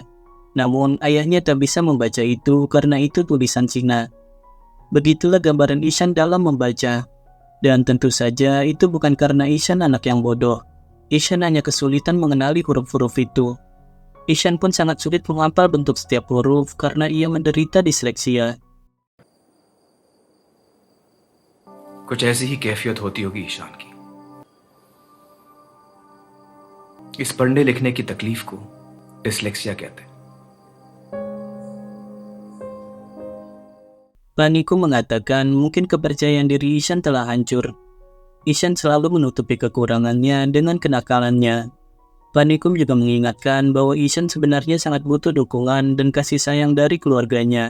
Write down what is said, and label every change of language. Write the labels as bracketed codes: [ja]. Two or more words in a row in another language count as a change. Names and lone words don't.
[id] Namun ayahnya tak bisa membaca itu karena itu tulisan Cina. Begitulah gambaran Ishan dalam membaca. Dan tentu saja itu bukan karena Ishan anak yang bodoh. Ishan hanya kesulitan mengenali huruf-huruf itu. Ishan pun sangat sulit menghafal bentuk setiap huruf karena ia menderita disleksia. [hi] कुछ ऐसी ही कैफियत होती होगी ईशान की। इस पढ़ने लिखने की तकलीफ को डिसलेक्सिया कहते हैं। [id] Paniku mengatakan mungkin kepercayaan diri Ishan telah hancur. Ishan selalu menutupi kekurangannya dengan kenakalannya. Panikum juga mengingatkan bahwa Ishan sebenarnya sangat butuh dukungan dan kasih sayang dari keluarganya.